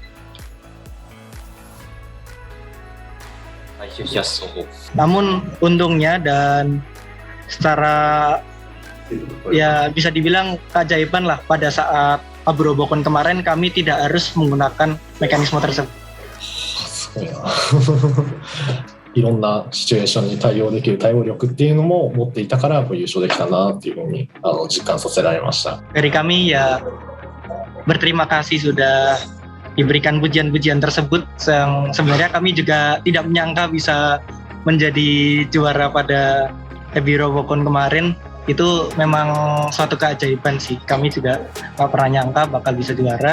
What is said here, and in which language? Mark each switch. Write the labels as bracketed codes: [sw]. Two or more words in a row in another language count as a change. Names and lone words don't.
[id] Namun untungnya dan secara ya bisa dibilang keajaiban lah, pada saat Abu Robocon kemarin kami tidak harus menggunakan mekanisme tersebut. [ja] すごいな。いろんなシチュエーションに対応できる対応力っていうのも持っていたから優勝できたなっていうふうに実感させられました。 [id] Dari kami ya berterima kasih sudah diberikan pujian-pujian tersebut. Sebenarnya kami juga tidak menyangka bisa menjadi juara pada Abu Robocon kemarin. Itu memang suatu keajaiban sih. Kami juga tak pernah nyangka bakal bisa juara.